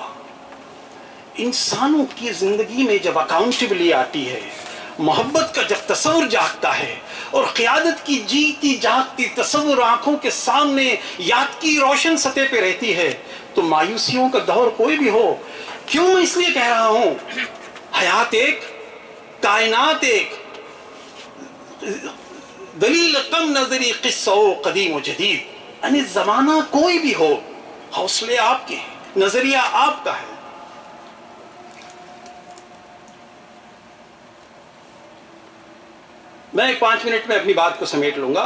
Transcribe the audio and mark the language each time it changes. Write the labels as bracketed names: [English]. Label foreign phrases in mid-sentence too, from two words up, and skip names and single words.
[Urdu] انسانوں کی زندگی میں جب اکاؤنٹیبلی آتی ہے، محبت کا جب تصور جاگتا ہے اور قیادت کی جیتی جاگتی تصور آنکھوں کے سامنے یاد کی روشن سطح پہ رہتی ہے، تو مایوسیوں کا دور کوئی بھی ہو، کیوں میں اس لیے کہہ رہا ہوں، حیات ایک، کائنات ایک، دلیل کم نظری قصہ و قدیم و جدید، یعنی زمانہ کوئی بھی ہو، حوصلے آپ کے ہیں، نظریہ آپ کا ہے۔ میں ایک 5 منٹ میں اپنی بات کو سمیٹ لوں گا۔